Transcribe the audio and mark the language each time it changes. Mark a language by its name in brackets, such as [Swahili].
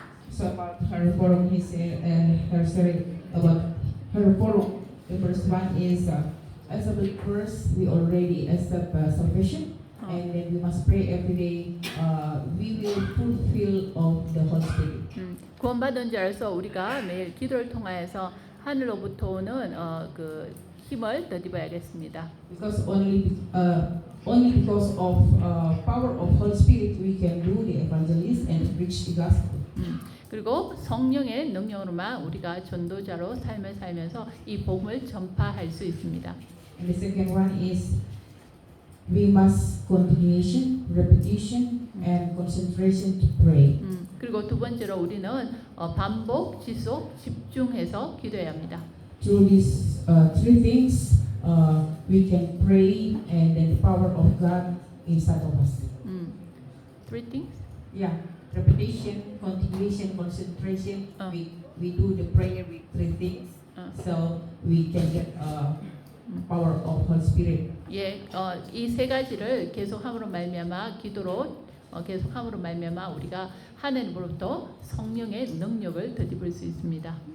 [English] So about her forum, he said, her story about her forum. The first one is, as a believers, we already accept salvation, and then we must pray every day. We will fulfill of the Holy Spirit. [Korean] 구원받은 자로서 우리가 매일 기도를 통하여서 하늘로부터 오는 그 힘을 덧입어야겠습니다. [English] Because only because of power of Holy Spirit we can do the evangelist and preach the gospel. [Korean] 그리고 성령의 능력으로만 우리가 전도자로 삶을 살면서 이 복음을 전파할 수 있습니다. [English] And the second one is we must continuation, repetition, and concentration to pray. [Korean] 그리고 두 번째로 우리는 반복, 지속, 집중해서 기도해야 합니다. [English] Through these three things, we can pray, and then the power of God inside of us. Three things? Yeah, repetition, continuation, concentration. We do the prayer with three things, so we can get power of Holy Spirit. [Korean] 예, 이 세 가지를 계속함으로 말미암아 기도로 계속함으로 말미암아 우리가 하나님으로부터 성령의 능력을 덧입을 수 있습니다.